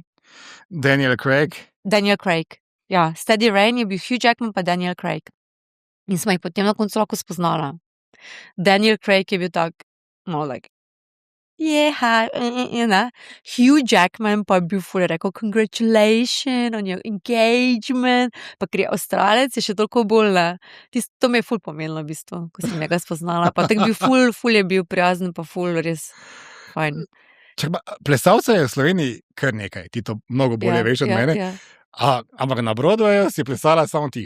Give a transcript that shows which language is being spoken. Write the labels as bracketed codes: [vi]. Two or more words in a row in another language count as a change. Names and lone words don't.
[sl] Daniel Craig. Ja, Steady Rain je bil Hugh Jackman pa Daniel Craig. In smo jih potem na koncu lahko spoznala. Daniel Craig je bil tak, Hugh Jackman pa je bil ful, rekel, [en] congratulations on your engagement, [sl] pa ker je Avstralec, je še toliko bolj, to mi je ful pomenilo v bistvu, ko sem njega spoznala, pa tak bil ful je bil prijazen, pa ful res fajn. Plesalcev je v Sloveniji kar nekaj, ti to mnogo bolje veš od mene, ampak na Broadwayu si plesala samo ti.